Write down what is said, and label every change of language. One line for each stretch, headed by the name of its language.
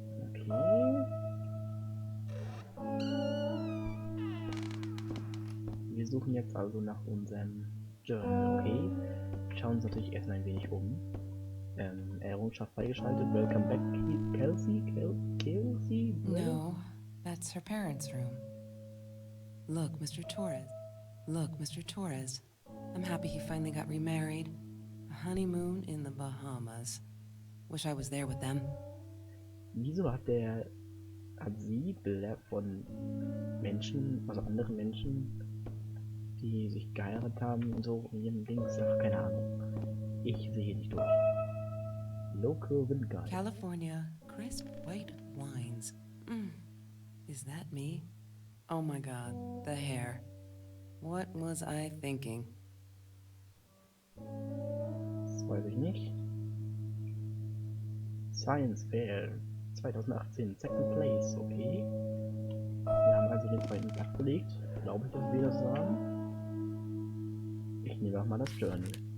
English: Okay.
German: Wir suchen jetzt also nach unserem Journal, okay. Schauen uns natürlich erstmal ein wenig um. Errungenschaft freigeschaltet.
English: Welcome back, Kelsey? Kelsey? No, that's her parents' room. Look, Mr. Torres. Look, Mr. Torres. I'm happy he finally got remarried. A honeymoon in the Bahamas. Wish I was there with them.
German: Wieso hat sie Bilder von Menschen, also anderen Menschen, die sich geheiratet haben und so in ihrem Dings? Ach, keine Ahnung. Ich sehe nicht durch.
English: Local Wind Guide. California, crisp white wines. Is that me? Oh my god, the hair. What was I thinking?
German: Das weiß ich nicht.
English: Science Fair 2018, Second Place, okay.
German: Wir haben also den zweiten Platz belegt. Glaube ich, dass wir das sagen. Ich nehme auch mal das Journal.